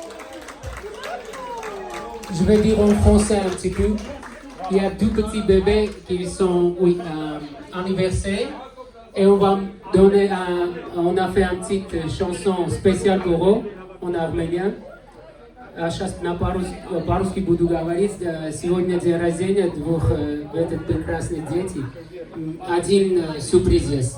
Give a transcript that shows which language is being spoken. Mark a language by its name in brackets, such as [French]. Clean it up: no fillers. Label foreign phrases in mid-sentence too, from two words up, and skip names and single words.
[French] Je vais dire en français un petit peu. Il y a 2 petits bébés qui sont anniversaires et on va donner on a fait une petite chanson spéciale pour eux en arménien. [Russian] Сейчас по-русски буду говорить. Сегодня день рождения 2 этот прекрасных детей. Один сюрприз есть.